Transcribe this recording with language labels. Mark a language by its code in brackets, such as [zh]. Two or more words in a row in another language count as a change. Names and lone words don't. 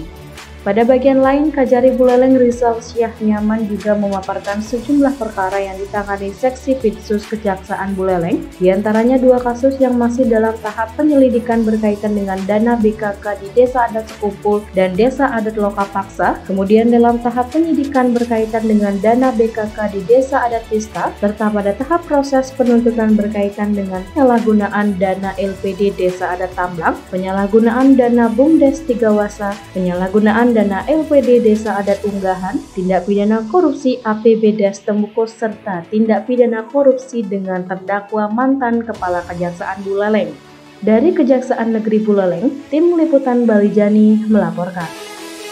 [id] Pada bagian lain, Kajari Buleleng Rizal Syahnyaman juga memaparkan sejumlah perkara yang ditangani Seksi Vidsus Kejaksaan Buleleng, diantaranya 2 kasus yang masih dalam tahap penyelidikan berkaitan dengan dana BKK di Desa Adat Sekumpul dan Desa Adat Lokapaksa, kemudian dalam tahap penyidikan berkaitan dengan dana BKK di Desa Adat Pista, serta pada tahap proses penuntutan berkaitan dengan penyalahgunaan dana LPD Desa Adat Tamblang, penyalahgunaan dana BUMDes Tigawasa, penyalahgunaan dana LPD Desa Adat Unggahan, tindak pidana korupsi APBdes Temukus, serta tindak pidana korupsi dengan terdakwa mantan Kepala Kejaksaan Buleleng. Dari Kejaksaan Negeri Buleleng, tim liputan Balijani melaporkan.